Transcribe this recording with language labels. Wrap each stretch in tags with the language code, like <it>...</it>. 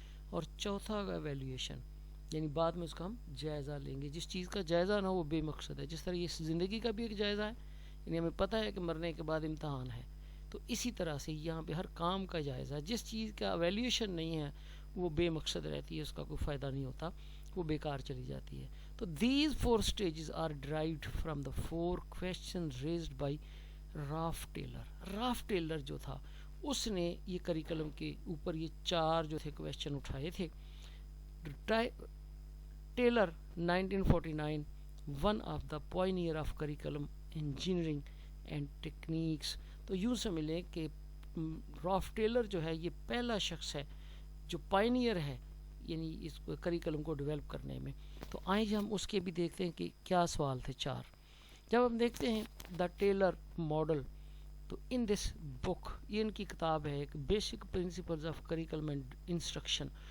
<ur>اور چوتھا ایویلیویشن, یعنی بعد میں اس کا ہم جائزہ لیں گے. جس چیز کا جائزہ نہ وہ بے مقصد ہے. جس طرح یہ زندگی کا بھی ایک جائزہ ہے, یعنی ہمیں پتہ ہے کہ مرنے کے بعد امتحان ہے, تو اسی طرح سے یہاں پہ ہر کام کا جائزہ. جس چیز کا ایویلیویشن نہیں ہے وہ بے مقصد رہتی ہے, اس کا کوئی فائدہ نہیں ہوتا, وہ بیکار چلی جاتی ہے.</ur> <en>تو these 4 stages are derived from the 4 questions raised by Ralph Tyler.</en> <ur>Rough tailor جو تھا اس نے یہ کریکلم کے اوپر یہ 4 جو تھے کویشچن اٹھائے تھے.</ur> <en>Tyler 1949 one of the pioneer of curriculum engineering and techniques.</en> <ur>تو یوں سمجھ کہ راف ٹیلر جو ہے یہ پہلا شخص ہے جو پائنیئر ہے, یعنی اس کریکلم کو ڈیولپ کرنے میں. تو آئیں جی ہم اس کے بھی دیکھتے ہیں کہ کیا سوال تھے 4. جب ہم دیکھتے ہیں دا ٹیلر ماڈل, تو</ur> <en>in this book,</en> <ur>یہ ان کی کتاب ہے ایک basic principles of curriculum and instruction.</ur>